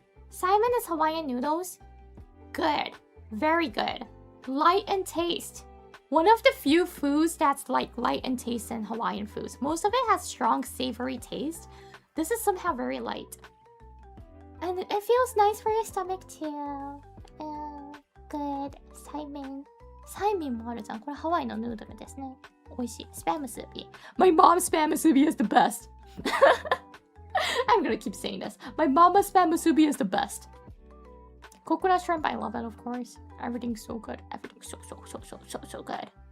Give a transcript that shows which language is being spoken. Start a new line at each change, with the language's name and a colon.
English: Simon is Hawaiian noodles. Good. Very good. Light in taste. One of the few foods that's like light in taste in Hawaiian foods. Most of it has strong savory taste. This is somehow very light. And it feels nice for your stomach too. Good. Simon.
Japanese: Simon もあるじゃん。これハワイのヌードルですね。美味しい。スパムスーピー。
English: My mom's spam musubi is the best. I'm gonna keep saying this. My mama's spam musubi is the best. Coconut shrimp, I love it, of course. Everything's so good. Everything's so good.